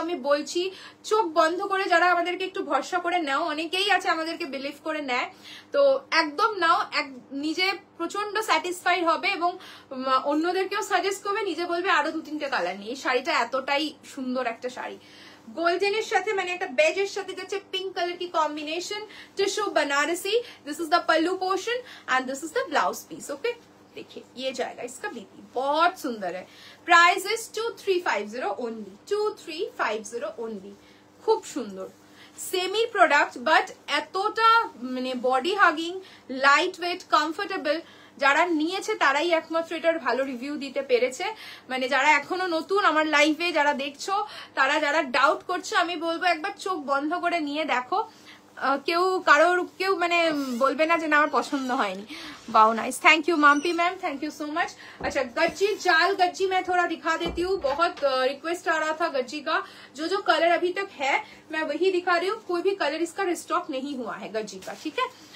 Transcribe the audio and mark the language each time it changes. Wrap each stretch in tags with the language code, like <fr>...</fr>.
<bn>আমি বলছি চোখ বন্ধ করে যারা আমাদেরকে একটু ভরসা করে নাও, অনেকেই আছে আমাদেরকে বিলিভ করে নেয়, তো একদম নাও, নিজে প্রচন্ড স্যাটিসফাইড হবে এবং অন্যদেরকেও সাজেস্ট করবে, নিজে বলবে আরো 2-3টে কালার নিয়ে। এই শাড়িটা এতটাই সুন্দর একটা শাড়ি। গোল্ডেনের সাথে মানে একটা বেজের সাথে যাচ্ছে পিঙ্ক কালার की combination, tissue Banarasi.</bn> <en>This is the pallu portion and this is the blouse piece.</en> <hi>Okay, देखिए ये जाएगा इसका बीपी, बहुत सुंदर है।</hi> <en>Price is 2350 only, 2350 only.</en> <bn>खूब सुंदर सेमी प्रोडक्ट বাট এতটা মানে body hugging, light weight, comfortable. যারা নিয়েছে তারাই একমাত্র এটার ভালো রিভিউ দিতে পেরেছে। মানে যারা এখনো নতুন আমার লাইভে যারা দেখছো, যারা ডাউট করছো, আমি বলবো একবার চোখ বন্ধ করে নিয়ে দেখো। কেউ মানে বলবে না যে না আমার পছন্দ হয়নি।</bn> <hi>Wow nice, thank you Mampi ma'am, thank you so much. अच्छा गज्जी, जाल गज्जी मैं थोड़ा दिखा देती हूँ, बहुत रिक्वेस्ट आ रहा था गज्जी का। जो कलर अभी तक है मैं वही दिखा रही हूँ, कोई भी कलर इसका रिस्टॉक नहीं हुआ है गज्जी का, ठीक है।</hi>